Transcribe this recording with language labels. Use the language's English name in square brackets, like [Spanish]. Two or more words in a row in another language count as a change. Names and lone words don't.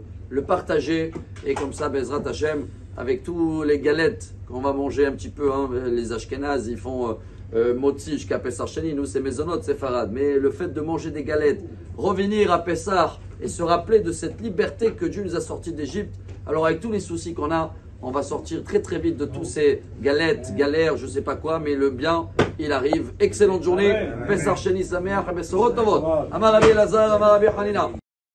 [French] le partager, et comme ça, [Hebrew] בעזרת השם, [French] avec tous les galettes qu'on va manger un petit peu, les Ashkenazes, ils font motzi jusqu'à Pesach Sheni, nous c'est Mezonot, c'est Farad, mais le fait de manger des galettes, revenir à Pessah et se rappeler de cette liberté que Dieu nous a sortis d'Égypte, alors avec tous les soucis qu'on a, on va sortir très vite de tous ces galettes, galères, je sais pas quoi, mais le bien, il arrive. Excellente journée. [Hebrew] פסח שני שמח, בשורות טובות. אמר רבי אלעזר, אמר רבי חנינא.